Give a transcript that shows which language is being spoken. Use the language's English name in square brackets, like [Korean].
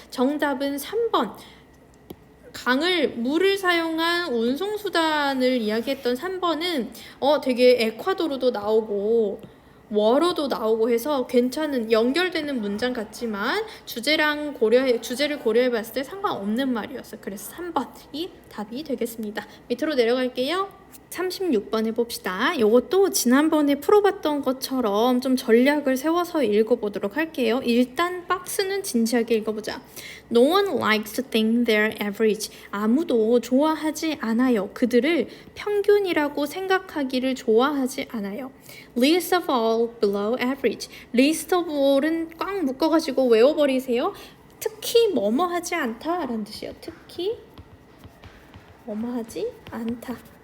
[Korean] 정답은 3번. 물을 사용한 운송수단을 이야기했던 3번은 되게 에콰도르도 나오고 워로도 나오고 해서 괜찮은 연결되는 문장 같지만 주제를 고려해 봤을 때 상관없는 말이었어요. 그래서 3번이 답이 되겠습니다. 밑으로 내려갈게요. 36번 해봅시다. 이것도 지난번에 풀어봤던 것처럼 좀 전략을 세워서 읽어보도록 할게요. 일단 박스는 진지하게 읽어보자. [English] No one likes to think they're average. [Korean] 아무도 좋아하지 않아요. 그들을 평균이라고 생각하기를 좋아하지 않아요. [English] Least of all below average. Least of all [Korean] 은 꽉 묶어가지고 외워버리세요. 특히 뭐뭐 하지 않다 라는 뜻이에요. 특히 뭐뭐 하지 않다.